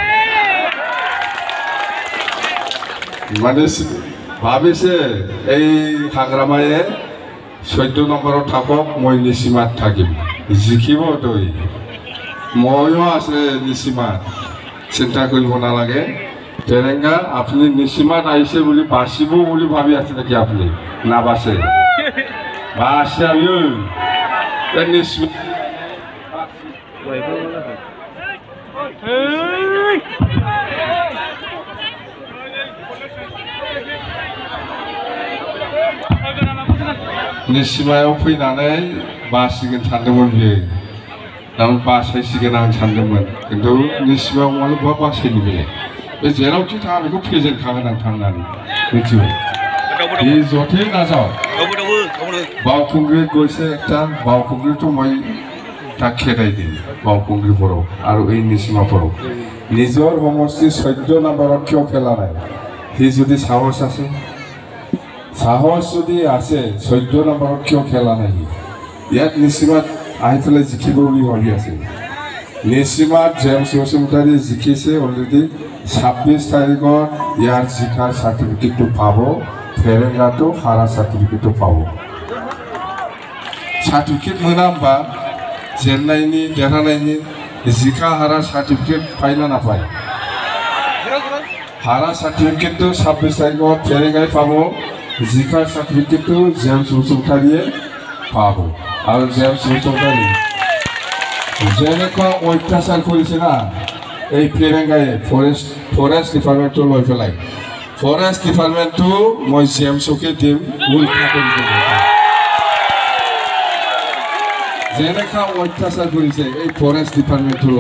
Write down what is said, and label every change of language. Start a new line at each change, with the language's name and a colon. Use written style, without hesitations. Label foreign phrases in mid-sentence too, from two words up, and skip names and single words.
Assamese: মানে ভাবিছে এই হাগ্ৰামায়ে 14 নম্বৰত থাকক মই নিসীমাত থাকিম জিকিব তই ময়ো আছে নিসীমাত চিন্তা কৰিব নালাগে ফেৰেংগা আপুনি নিসীমাত আহিছে বুলি বাচিব বুলি ভাবি আছে নেকি আপুনি নাবাচে বাচায়ো নিসীমাত
Bodo: निसिमायाव फैनानै बासिगोन सानदोंमोन बियो दाम बासायसिगोन आं सानदोंमोन खिन्थु निसिमायाव मानोबा बासायनो बेलाय बे जेरावखि थाङा बेखौ फेजेनखागोन आं थांनानै मिथिबाय बे जथाय नाजाव बावखुंग्रि
Assamese: গৈছে একটা बावखुंग्रिটো মই তাক খেদাই দিম बावखुंग्रि পৰাও আৰু এই নিসীমা পৰাও নিজৰ সমষ্টি 14 নম্বৰত কিয় খেলা নাই সি যদি সাহস আছে সাহস যদি আছে 14 নম্বৰত কিয় খেলা নাই ইয়াত নিসীমাত আহি পেলাই জিকিব বুলি ভাবি আছে নিসীমাত জেমছ বসুমতাৰী জিকিছে অলৰেডি 26 তাৰিখত ইয়াৰ জিকাৰ সাৰ্টিফিকেটটো পাব ফেৰেংগাটো হাৰা সাৰ্টিফিকেটটো পাব সাৰ্টিফিকেট
Bodo: मोना होमबा जेननायनि देरहानायनि जिका हारा सार्टिफिकेट पाइना नापाय
Assamese: हारा सार्टिफिकेटটো 26 तारिखত ফেৰেংগাই পাব জিকাৰ সার্টিফিকেটটো জেমছ বসুমতাৰীয়ে পাব আৰু জেমছ বসুমতাৰী যেনেকুৱা অত্যাচাৰ কৰিছে না এই ফেৰেংগাই ফৰেষ্ট ডিপাৰ্টমেণ্টটো লৈ পেলাই ফৰেষ্ট ডিপাৰ্টমেণ্টটো মই জেমছকে দিম উল্টা কৰি দিব যেনেকুৱা অত্যাচাৰ কৰিছে এই ফৰেষ্ট ডিপাৰ্টমেণ্টটো লৈ